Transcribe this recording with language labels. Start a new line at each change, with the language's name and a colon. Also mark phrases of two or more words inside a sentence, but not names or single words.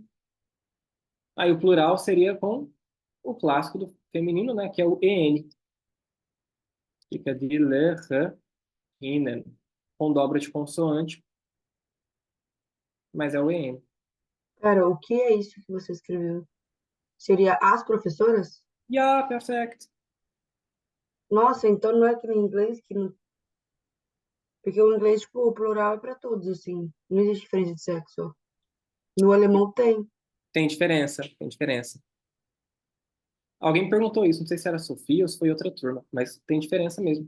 Portuguese: Aí o plural seria com o clássico do feminino, né, que é o EN.
German: Fica die Lehrerinnen.
Portuguese: Com dobra de consoante, mas é o EN. Pera, o que é isso que você escreveu? Seria as professoras?
German: Ja, perfekt.
Portuguese: Nossa, então não é que no inglês que não. Porque o inglês, tipo, o plural é para todos, assim. Não existe diferença de sexo. No alemão tem. Tem diferença, tem diferença. Alguém me perguntou isso, não sei se era a Sofia ou se foi outra turma, mas tem diferença mesmo.